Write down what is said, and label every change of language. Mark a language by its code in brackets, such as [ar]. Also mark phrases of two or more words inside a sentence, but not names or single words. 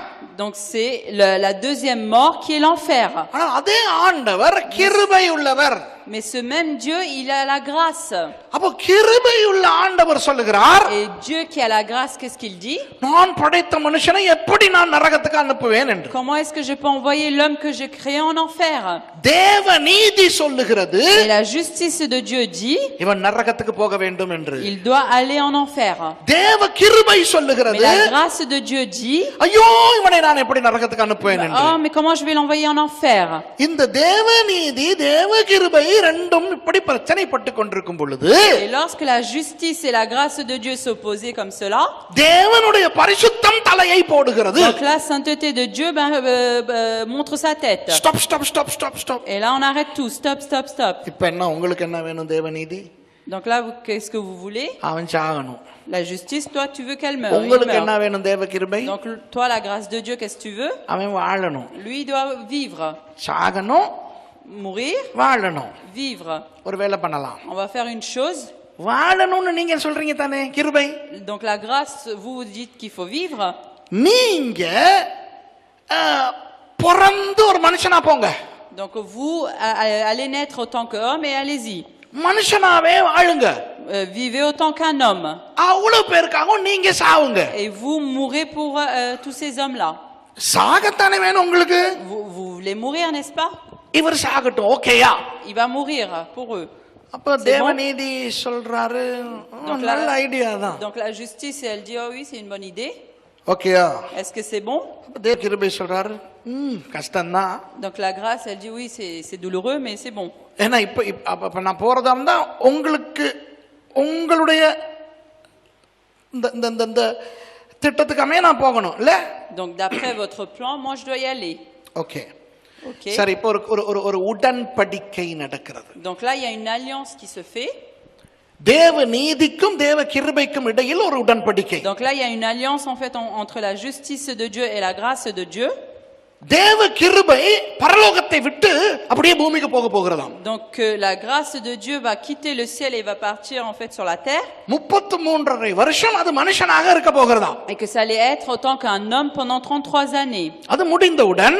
[fr] Donc c'est la deuxième mort qui est l'enfer. [ta] ஆனால் அதே ஆண்டவர் கிருபை உள்ளவர். [fr] Mais ce même Dieu, il a la grâce. [ta] அப்போ கிருபை உள்ள ஆண்டவர் சொல்லுகிறார், [fr] Et Dieu qui a la grâce, qu'est-ce qu'il dit? [ta] நான் படைத்த மனுஷனை எப்படி நான் நரகத்துக்கு அனுப்புவேன் என்று. [fr] Comment est-ce que je peux envoyer l'homme que j'ai créé en enfer? [ta] தேவ நீதி சொல்லுகிறது, [fr] Et la justice de Dieu dit, [ta] இவன் நரகத்துக்கு போக வேண்டும் என்று. [fr] il doit aller en enfer. [ta] தேவ கிருபை [fr] Mais [ta] சொல்லுகிறது, [fr] la grâce de Dieu dit, [ta] ஐயோ இவனை நான் எப்படி நரகத்துக்கு அனுப்புவேன் என்று. [fr] oh, mais comment je vais l'envoyer en enfer? [ta] இந்த தேவ நீதி தேவ கிருபை ரெண்டும் இப்படி பிரச்சனைப்பட்டு கொண்டிருக்கும் பொழுது, [fr] Et lorsque la justice et la grâce de Dieu s'opposaient comme cela, [ta] தேவனுடைய பரிசுத்தம் தலையை போடுகிறது. [fr] donc la sainteté de Dieu montre sa tête. [en] stop stop stop stop stop. [fr] Et là on arrête tout, stop, stop, stop. [ta] இப்ப என்ன உங்களுக்கு என்ன வேணும்? தேவ நீதி. [fr] Donc là, qu'est-ce que vous voulez? [ta] அவன் சாகணும். [fr] La justice, toi tu veux qu'elle meure. Il [ta] உங்களுக்கு என்ன [fr] meurt. [ta] வேணும்? தேவ கிருபை. [fr] Donc toi la grâce de Dieu, qu'est-ce que tu veux? [ta] அவன் வாழணும். [fr] Lui il doit vivre, [ta] சாகணும், [fr] mourir, [ta] வாழணும். [fr] vivre. [ta] ஒரு வேலை பண்ணலாம். [fr] On va faire une chose. [ta] வாழணும்னு நீங்க சொல்றீங்க தானே கிருபை. [fr] Donc la grâce, vous dites qu'il faut vivre. [ta] நீங்க பிறந்து ஒரு மனுஷனா போங்க. [fr] Donc vous allez naître autant qu'homme et allez-y. [ta] மனுஷனாவே வாழுங்க. [fr] Vivez autant qu'un homme. [ta] அவ்வளவு பேருக்காக நீங்க சாவுங்க. [fr] Et vous mourrez pour tous ces hommes-là. [ta] சாகத்தானே வேணும் உங்களுக்கு. [fr] Vous voulez mourir, n'est-ce pas? [ta] இவர் சாகட்டும், ஓகேயா? [fr] Il va mourir pour eux. [ta] அப்ப தேவநீதி சொல்றாரு, நல்ல ஐடியா தான். [fr] Donc la justice, elle dit, oh oui, c'est une bonne idée. [ta] ஓகேயா? [fr] Est-ce que c'est bon? [ta] தேவ கிருபை சொல்றாரு, கஷ்டம்தான். [fr] Donc la grâce, elle dit, oui, c'est douloureux, mais c'est bon. [ta] ஏன்னா இப்ப நான் போறதா இருந்தா உங்களுக்கு உங்களுடைய இந்த திட்டத்துக்காமே நான் போகணும் இல்ல? [fr] Donc d'après votre plan, moi je dois y aller. [ta] ஓகே. [fr] Okay. [ta] சரி, இப்போ ஒரு உடன்படிக்கை நடக்கிறது. [fr] Donc là, il y a une alliance qui se fait. [ta] தேவ நீதிக்கும் தேவ கிருபைக்கும் இடையில் ஒரு உடன்படிக்கை. [fr] Donc là, il y a une alliance en fait entre la justice de Dieu et la grâce de Dieu. [ta] தேவ கிருபை பரலோகத்தை விட்டு அப்படியே பூமிக்கு போக போகிறதாம். [fr] Donc la grâce de Dieu va quitter le ciel et va partir en fait sur la terre. [ta] 33 வருஷம் அது மனுஷனாக இருக்க போகிறதாம். [fr] Et que ça allait être autant qu'un homme pendant 33 années. [ta] அது முடிந்தவுடன்